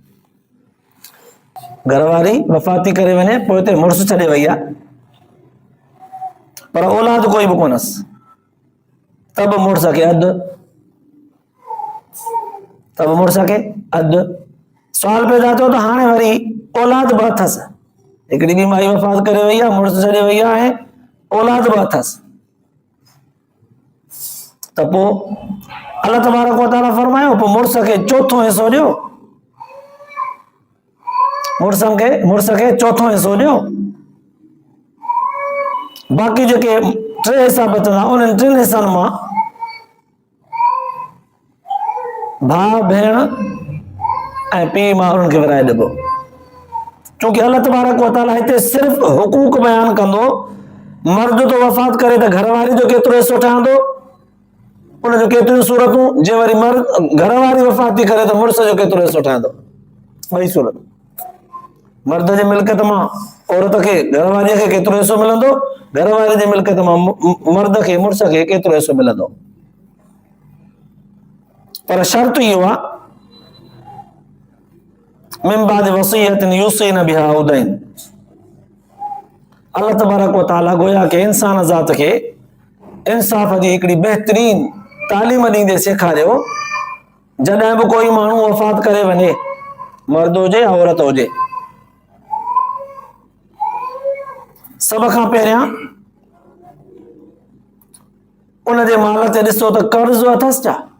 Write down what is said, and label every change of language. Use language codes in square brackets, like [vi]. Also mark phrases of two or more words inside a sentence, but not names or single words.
[sd] घरवारी वफ़ाती करे वञे पोइ हिते मुड़ुस छॾे वई आहे पर औलाद कोई बि कोन्हसि त बि मुड़ुस खे अधु सुवाल पैदा थियो त हाणे वरी औलाद बि अथसि. हिकिड़ी ॿी माई वफ़ात करे वई आहे, मुड़ुस छॾे वई आहे ऐं औलाद बि अथसि त पोइ [ar] الله تبارك و تعالى [sd] फरमायो पोइ मुड़ुस खे चोथों हिसो ॾियो. मुड़ुस खे चोथों हिसो ॾियो. बाक़ी जेके 3 हिसा बचंदा उन्हनि 3 हिसनि मां भाउ भेण ऐं पीउ मां उन्हनि खे विराए ॾिबो. छोकी [ar] الله تبارك و تعالى [sd] हिते सिर्फ़ हुकूक बयान कंदो. मर्द तो वफ़ात करे त घरवारी जो केतिरो हिसो ठहंदो, उन जो केतिरियूं सूरतूं. जे वरी मर्द घरवारी वफ़ाती करे त मुड़ुस जो केतिरो हिसो ठहंदो. ॿई सूरत. मर्द जे मिल्कियत मां औरत खे घरवारीअ खे केतिरो हिसो मिलंदो, घरवारी जे मिल्कियत मां मर्द खे मुड़ुस खे केतिरो हिसो मिलंदो. पर शर्त इहो आहे [ar] من بعد وصية يوصين بها أو دين. الله تبارك و تعالى [sd] गोया के इंसान ज़ात खे इंसाफ़ जी हिकिड़ी बहितरीन तालीम ॾींदे सेखारियो. जॾहिं बि कोई माण्हू वफ़ात करे वञे, मर्द हुजे या औरत हुजे, सभ खां पहिरियां उन जे माल ते ॾिसो त कर्ज़ अथसि छा.